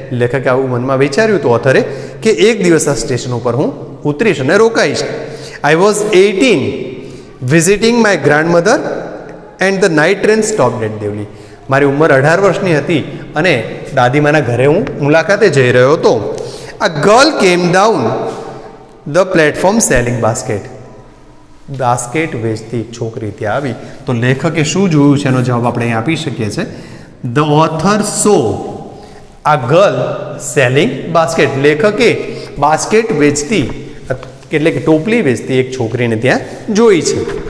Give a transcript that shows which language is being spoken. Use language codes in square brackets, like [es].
[gu] લેખકે આવું મનમાં વિચાર્યું હતું ઓથરે કે એક દિવસ આ સ્ટેશન ઉપર હું ઉતરીશ અને રોકાઈશ. [en] I was 18 visiting my grandmother and the night train stopped at Deoli. [gu] મારી ઉંમર 18 વર્ષની હતી અને દાદીમાના ઘરે હું મુલાકાતે જઈ રહ્યો હતો. [en] A girl came down the platform selling basket. [gu] Basket વેચતી એક છોકરી ત્યાં આવી. તો લેખકે શું જોયું છે એનો જવાબ આપણે અહીં આપી શકીએ છીએ. [en] The author saw a girl selling basket. [gu] લેખકે બાસ્કેટ વેચતી એટલે કે ટોપલી વેચતી એક છોકરીને ત્યાં જોઈ છે.